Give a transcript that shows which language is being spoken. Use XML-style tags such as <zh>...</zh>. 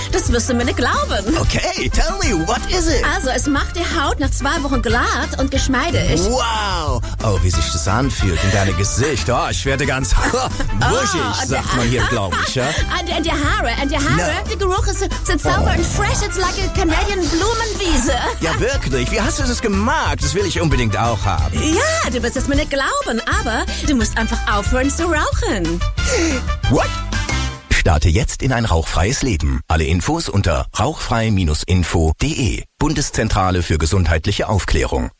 <de>Das wirst du mir nicht glauben.</de> <en>Okay, tell me, what is it?</en> <de>Also, es macht die Haut nach 2 Wochen glatt und geschmeidig. Wow, oh, wie sich das anfühlt in deinem Gesicht. Oh, ich werde ganz wuschig, oh, sagt man hier, glaube ich. Ja? Und die Haare, no. Der Geruch ist sauber und fresh.</de> <en>It's like a Canadian Blumenwiese.</en> <de>Ja, wirklich, wie hast du das gemacht? Das will ich unbedingt auch haben. Ja. Ja, du wirst es mir nicht glauben, aber du musst einfach aufhören zu rauchen.</de> <en>What?</en> <de>Starte jetzt in ein rauchfreies Leben. Alle Infos unter rauchfrei-info.de. Bundeszentrale für gesundheitliche Aufklärung.</de>